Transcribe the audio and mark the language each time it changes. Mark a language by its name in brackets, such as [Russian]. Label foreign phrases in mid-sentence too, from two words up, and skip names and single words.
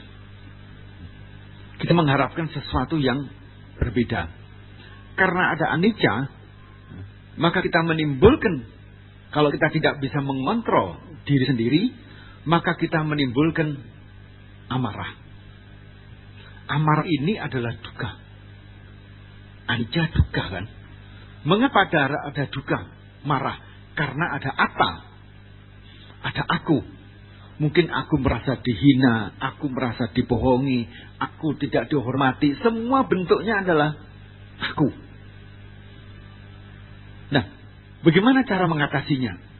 [Indonesian] Kita mengharapkan sesuatu yang berbeda. Karena ada anicca, maka kita menimbulkan, kalau kita tidak bisa mengontrol diri sendiri, maka kita menimbulkan amarah. Amarah ini adalah dukkha. Anicca dukkha kan? Mengapa ada dukkha? Marah. Karena ada atta. Ada aku. Mungkin aku merasa dihina, aku merasa dibohongi, aku tidak dihormati. Semua bentuknya adalah aku. Nah, bagaimana cara mengatasinya?